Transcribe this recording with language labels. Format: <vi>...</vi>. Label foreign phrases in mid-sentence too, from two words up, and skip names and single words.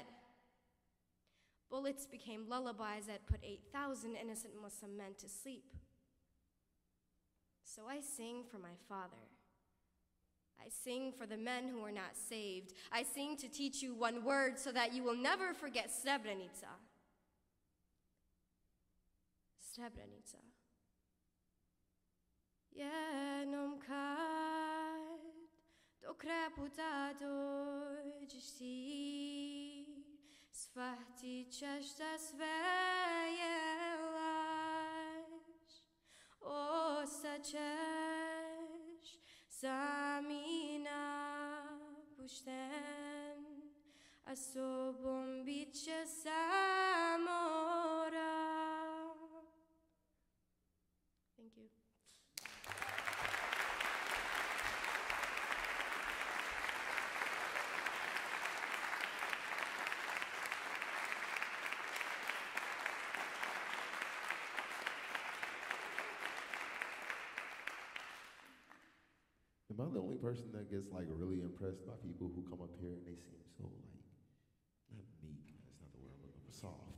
<en>Bullets became lullabies that put 8,000 innocent Muslim men to sleep. So I sing for my father. I sing for the men who were not saved. I sing to teach you one word so that you will never forget Srebrenica. Srebrenica.</en> <bs>Jednom kad do kraja puta dođeš ti, shvatit ćeš da sve je laž. Ostaćeš sam i napušten, a sobom bit će samora.</bs> <en>Thank you. Am I the only person that gets like really impressed by people who come up here and they seem so like, not meek, that's not the word I'm looking for, soft.</en>